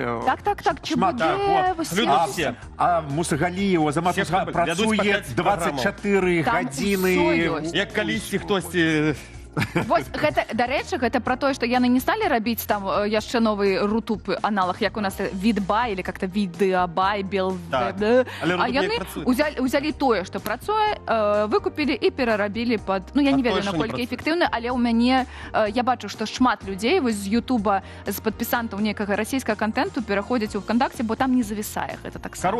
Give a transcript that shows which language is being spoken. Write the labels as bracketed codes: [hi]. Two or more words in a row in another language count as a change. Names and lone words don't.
[be] Так, ЧБД, а Мусагаліева працуе 24 гадзіны. Як калісьці хтосьці... Вось, дарэчы, гэта пра тое, што яны не сталі рабіць там яшчэ новы рутуб аналог, як у нас Відбай, [ru] или как-то [be] Відеабай, а яны узялі тое, што працуе, выкупілі і перарабілі пад... Ну, я не ведаю, наколькі эфектыўна, але ў мяне, я бачу, што шмат людзей вось з Ютуба, з падпісантаў некага расійскага контенту пераходзяць у ВКонтакте, бо там не завісае гэта так само.